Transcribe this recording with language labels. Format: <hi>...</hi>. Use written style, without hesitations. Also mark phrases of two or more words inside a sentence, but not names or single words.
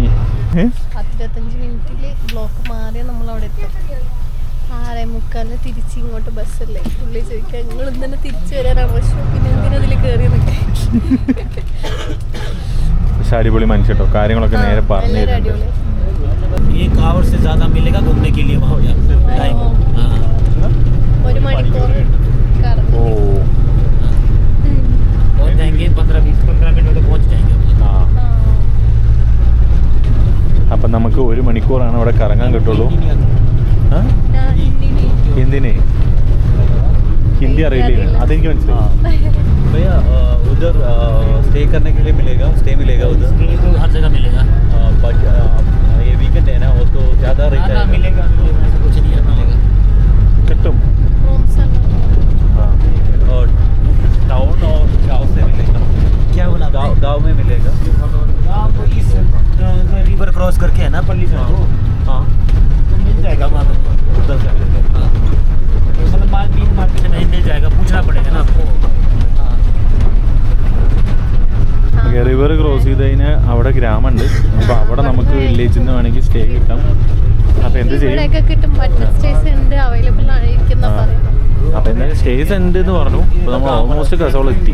<ml>15 മിനിറ്റിൽ ബ്ലോക്ക് മാറിയാൽ നമ്മളവിടെ എത്തും. 6:45 തിരിച്ച് ഇങ്ങോട്ട് ബസ്സല്ലേ. പുള്ളി ചോദിക്കാൻ നിങ്ങൾ ഇന്നലെ തിരിച്ചു വരാനാണ് പക്ഷേ പിന്നെ എന്തിനതിൽ കയറിയെന്നൊക്കെ. പക്ഷെ അടിപൊളി മനുഷ്യ കേട്ടോ. കാര്യങ്ങളൊക്കെ നേരെ പറഞ്ഞു തരുന്നുണ്ട്.</ml> <hi>1 आवर से ज़्यादा मिलेगा घूमने के लिए वहाँ टाइम.</hi> <ml>1 മണിക്കൂർ ഓ</ml> <hi>पहुँच जाएंगे 15 मिनट में पहुँच जाएंगे.</hi> <ml>അപ്പം നമുക്ക് 1 മണിക്കൂറാണ് ഇവിടെ കറങ്ങാൻ കിട്ടുള്ളൂ. ഹിന്ദിനെ हिंदी അറിയില്ലേ? അതെനിക്ക് മനസ്സിലായി.</ml> <hi>भैया उधर स्टे करने के लिए मिलेगा, स्टे मिलेगा उधर हर जगह मिलेगा. बाकी ये वीकेंड है ना, वो तो ज़्यादा रेट है. मिलेगा कुछ नहीं है मिलेगा.</hi> <ml>കിട്ടും.</ml> <hi>और टाउन और गाँव से मिलेगा. क्या बोला? गाँव में मिलेगा. गाँव तो इस रिवर क्रॉस करके है ना पल्ली से. हाँ तो मिल जाएगा वहाँ पे. उधर से मिलेगा. मतलब मार्केट में मिल जाएगा. पूछना पड़ेगा ना आपको.</hi> <ml>റിവർ ക്രോസ് ചെയ്ത് കഴിഞ്ഞാൽ അവിടെ ഗ്രാമമുണ്ട്. അപ്പോൾ അവിടെ നമുക്ക് വില്ലേജിൽ നിന്ന് വേണമെങ്കിൽ സ്റ്റേ കിട്ടാം. അപ്പോൾ എന്ത് ചെയ്യും? കിട്ടും. സ്റ്റേസ് ഉണ്ട്, അവൈലബിൾ ആയിരിക്കുന്ന പറയാം. അപ്പോൾ എന്തായാലും സ്റ്റേസ് ഉണ്ട് എന്ന് പറഞ്ഞു. അപ്പോൾ നമ്മൾ ഓൾമോസ്റ്റ് കസോൾ എത്തി.</ml>